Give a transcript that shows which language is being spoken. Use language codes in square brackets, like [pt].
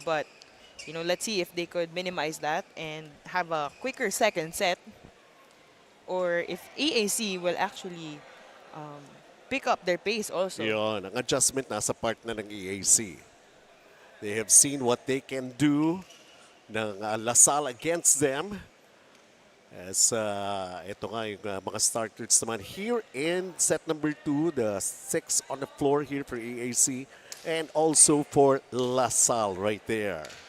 [en] But, you know, let's see if they could minimize that and have a quicker second set, or if EAC will actually pick up their pace also. [tl] Yun, ang adjustment nasa part na ng EAC. [en] They have seen what they can do ng LaSalle against them. As [tl] ito nga yung mga starters naman [en] here in set number 2, the 6 on the floor here for EAC and also for LaSalle right there.